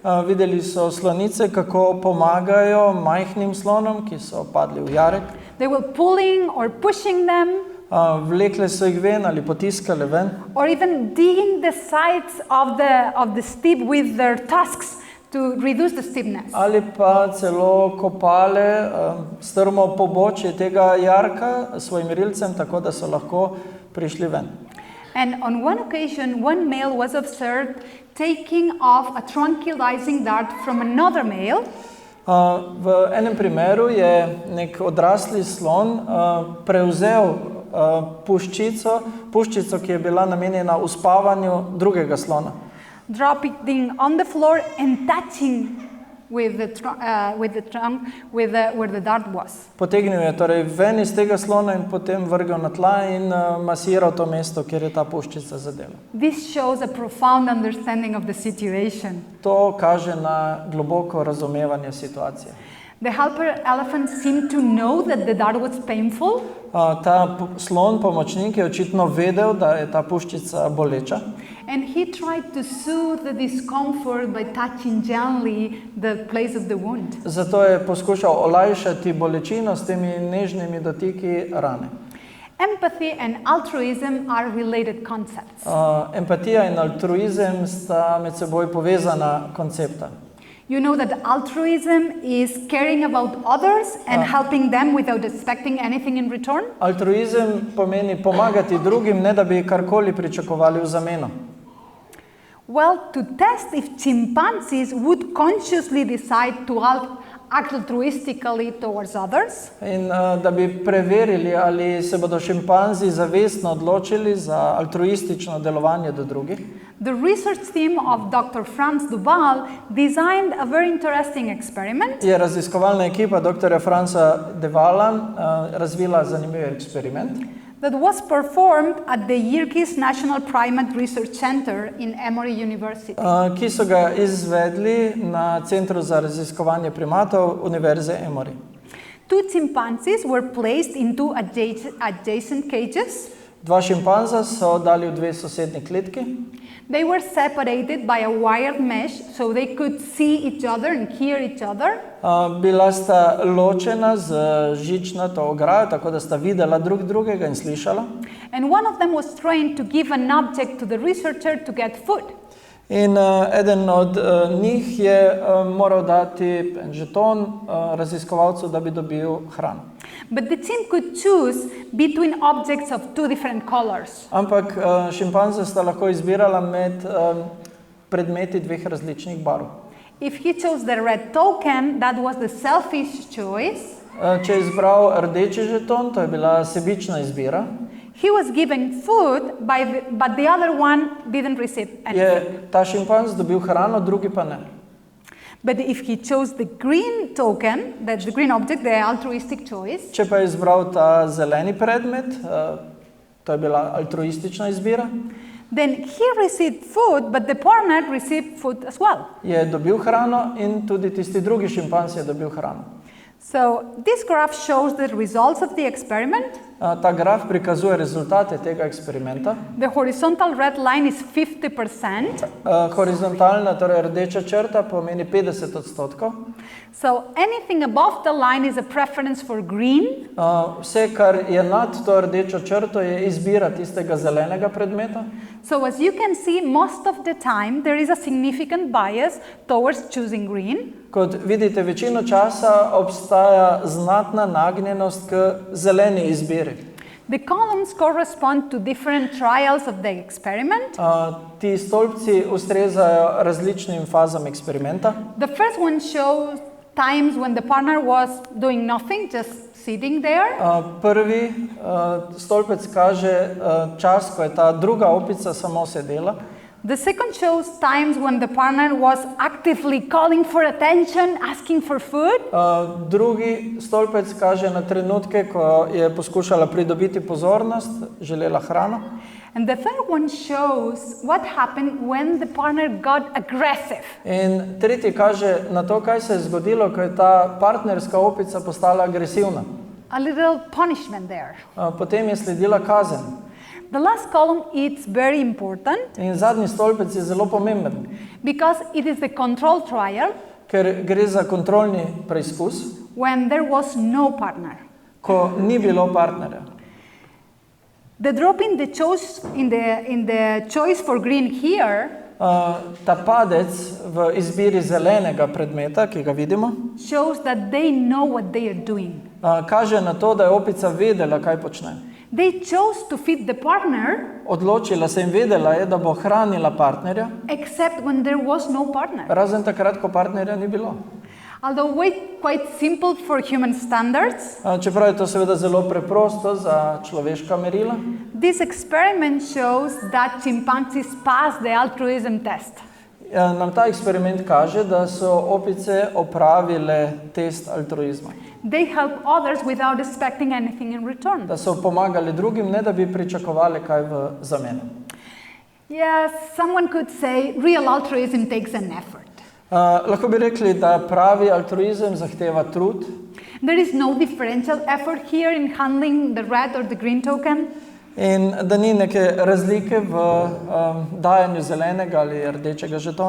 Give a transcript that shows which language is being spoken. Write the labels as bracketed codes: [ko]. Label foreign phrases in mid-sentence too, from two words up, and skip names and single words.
[sl] Videli so slonice, kako pomagajo majhnim slonom, ki so padli v jarek. [en] They were pulling or pushing them, [sl] Vlekle so jih ven ali potiskale ven. [en] or even digging the sides of the steep with their tusks to reduce the steepness. [sl] Ali pa celo kopale strmo pobočje tega jarka s svojim rilcem, tako da so lahko prišli ven. [en] And on one occasion, one male was observed taking off a tranquilizing dart from another male. [sl] V enem primeru je nek odrasli slon prevzel puščico, ki je bila namenjena uspavanju drugega slona. [en] Dropping it on the floor and touching with the trunk where the dart was. [sl] Potegnil je torej ven iz tega slona in potem vrgel na tla in masiral to mesto, kjer je ta puščica zadela. [en] This shows a profound understanding of the situation. [sl] To kaže na globoko razumevanje situacije. [en] The helper elephant seemed to know that the dart was painful. [sl] Ta slon, pomočnik, je očitno vedel, da je ta puščica boleča. [en] And he tried to soothe the discomfort by touching gently the place of the wound. [sl] Zato je poskušal olajšati bolečino s temi nežnimi dotiki rane. [en] Empathy and altruism are related concepts. [sl] Empatija in altruizem sta med seboj povezana koncepta. [en] You know that altruism is caring about others and helping them without expecting anything in return? [sl] Altruizem pomeni pomagati drugim, ne da bi karkoli pričakovali v zameno. [en] Well, to test if chimpanzees would consciously decide to act altruistically towards others, [sl] In da bi preverili, ali se bodo šimpanzi zavestno odločili za altruistično delovanje do drugih, [en] the research team of Dr. Franz Duval designed a very interesting experiment. [sl] je raziskovalna ekipa dr. Franza Devala razvila zanimiv eksperiment, [en] That was performed at the Yerkes National Primate Research Center in Emory University. [sl] ki so ga izvedli na Centru za raziskovanje primatov Univerze Emory. [en] Two chimpanzees were placed in two adjacent cages. [sl] Dva šimpanza so dali v dve sosednji kletki. [en] They were separated by a wired mesh so they could see each other and hear each other. [sl] Bila sta ločena z žičnato ograjo, tako da sta videla drug drugega in slišala. [en] And one of them was trained to give an object to the researcher to get food. [sl] In eden od njih je moral dati en žeton raziskovalcu, da bi dobil hrano. [en] But the team could choose between objects of two different colors. [sl] Ampak šimpanze sta lahko izbirala med predmeti dveh različnih barv. [en] If he chose the red token, that was the selfish choice. [sl] Če je izbral rdeči žeton, to je bila sebična izbira. [en] He was given food, but the other one didn't receive anything. [sl] Je ta šimpanz dobil hrano, drugi pa ne. [en] But if he chose the green token, that's the green object, the altruistic choice, [sl] Če pa je izbral ta zeleni predmet, to je bila altruistična izbira, [en] then he received food, but the partner received food as well. [sl] je dobil hrano in tudi tisti drugi šimpanz je dobil hrano. [en] So this graph shows the results of the experiment. [sl] Ta graf prikazuje rezultate tega eksperimenta. [en] The horizontal red line is 50%. [sl] Horizontalna, torej rdeča črta, pomeni 50%. [en] So anything above the line is a preference for green. [sl] Vse, kar je nad to rdečo črto, je izbira tistega zelenega predmeta. [en] So as you can see, most of the time there is a significant bias towards choosing green. [sl] Kot vidite, večino časa obstaja znatna nagnjenost k zeleni izbiri. [en] The columns correspond to different trials of the experiment. [sl] Ti stolpci ustrezajo različnim fazam eksperimenta. [en] The first one shows times when the partner was doing nothing, just sitting there. [sl] Prvi stolpec kaže čas, ko je ta druga opica samo sedela. [en] The second shows times when the partner was actively calling for attention, asking for food. [sl] Drugi stolpec kaže na trenutke, ko je poskušala pridobiti pozornost, želela hrano. [en] And the third one shows what happened when the partner got aggressive. [sl] In tretji kaže na to, kaj se je zgodilo, ko je ta partnerska opica postala agresivna. [en] A little punishment there. [sl] Potem je sledila kazen. [en] The last column is very important [sl] In zadnji stolpec je zelo pomemben, [en] because it is the control trial [sl] ker gre za kontrolni preizkus, [en] when there was no partner. [sl] ko ni bilo partnerja. [en] The drop in the choice for green here [sl] Ta padec v izbiri zelenega predmeta, ki ga vidimo, [en] shows that they know what they are doing. [sl] kaže na to, da je opica vedela, kaj počne. [en] They chose to feed the partner [sl] Odločila se in vedela je, da bo hranila partnerja, [en] except when there was no partner. [sl] razen takrat, ko partnerja ni bilo. [en] Although quite simple for human standards, [sl] Čeprav je to seveda zelo preprosto za človeška merila, [en] this experiment shows that chimpanzees pass the altruism test. [sl] nam ta eksperiment kaže, da so opice opravile test altruizma. [en] They help others without expecting anything in return. [sl] Da so pomagali drugim, ne da bi pričakovali kaj v zameno. [en] Yes, someone could say real altruism takes an effort. [sl] Lahko bi rekli, da pravi altruizem zahteva trud. [en] There is no differential effort here in handling the red or the green token. [sl] In da ni neke razlike v dajanju zelenega ali rdečega žetona.